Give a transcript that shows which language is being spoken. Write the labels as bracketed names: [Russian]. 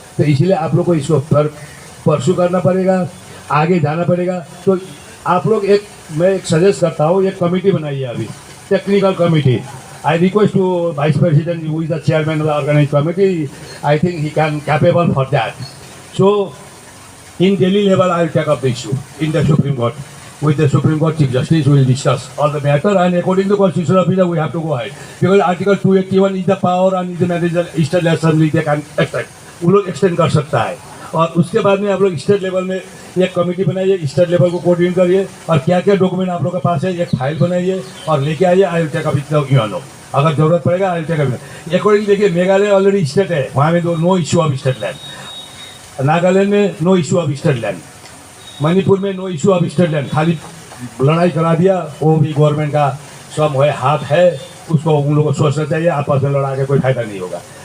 [Hindi] तो इसलिए आप लोग को इसको परस्यू करना पड़ेगा, आगे जाना पड़ेगा। तो आप लोग मैं एक सजेस्ट करता हूँ, एक कमेटी बनाइए अभी, technical committee. [English] I request to vice president who is the chairman of the organize committee, I think he can capable for that. So in Delhi level I will take up the issue in the Supreme Court. With the Supreme Court Chief Justice we will discuss all the matter, and according to Constitutional Officer we have to go ahead, because Article 281 is the power and is the manager Eastern Assembly they can extend, [Hindi] वो लोग extend कर सकता है। और उसके बाद में आप लोग स्टेट लेवल में एक कमेटी बनाइए, स्टेट लेवल को कोऑर्डिनेट करिए, और क्या क्या डॉक्यूमेंट आप लोग के पास है एक फाइल बनाइए और लेके आइए। [English] I will take up it you know, [Hindi] अगर जरूरत पड़ेगा [English] I will take up. [Hindi] According देखिए मेघालय ऑलरेडी स्टेट है, वहाँ में no issue of state land, Nagaland में no issue of state land, Manipur में no issue of state land, खाली लड़ाई करा दिया, वो भी गवर्नमेंट का सब है हाथ है, उसको उन लोगों को सोचना चाहिए, आपस में लड़ा के कोई फायदा नहीं होगा।